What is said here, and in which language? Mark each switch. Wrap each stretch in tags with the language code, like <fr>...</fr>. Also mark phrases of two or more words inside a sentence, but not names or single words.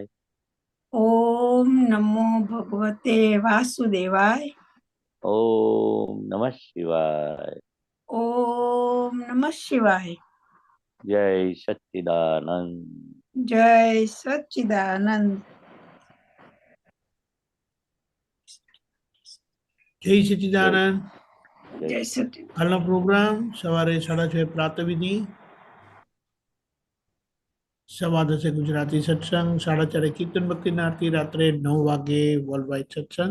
<sa>ओम नमो भगवते वासुदेवाय। ओम नमः शिवाय। ओम नमः शिवाय।</sa> <hi>जय सच्चिदानंद। जय सच्चिदानंद।</hi> <gu>જય સચ્ચિદાનંદ।</gu> <hi>जय सच्चिदानंद।</hi> <gu>કાલનો પ્રોગ્રામ સવારે 6:30 પ્રાતઃવિધિ, 10:15 ગુજરાતી સત્સંગ, 4:30 કીર્તન ભક્તિની આરતી, રાત્રે 9 વાગે વર્લ્ડ વાઇડ સત્સંગ।</gu>